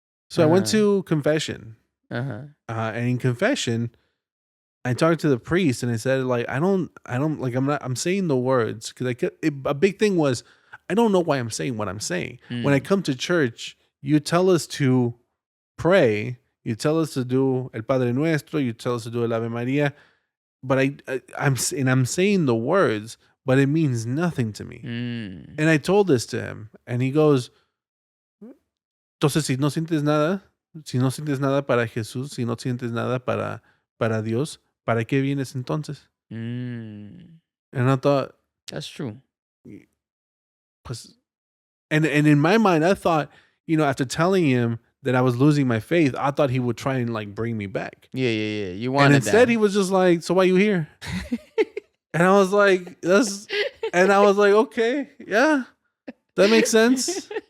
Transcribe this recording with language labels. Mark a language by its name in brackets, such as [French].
[English] So I went to confession. And in confession, I talked to the priest and I said, like, I'm saying the words because a big thing was, I don't know why I'm saying what I'm saying. When I come to church, you tell us to pray, you tell us to do El Padre Nuestro, you tell us to do El Ave Maria, but I'm saying the words, but it means nothing to me. And I told this to him, and he goes, [Spanish] entonces si no sientes nada para Jesús, si no sientes nada para Dios, ¿para qué vienes entonces? [English] And I thought, that's true. Pues, and in my mind, I thought, after telling him that I was losing my faith, I thought he would try and like bring me back. Yeah. You wanted and instead, he was just like, so why you here? And I was like, okay, yeah, that makes sense.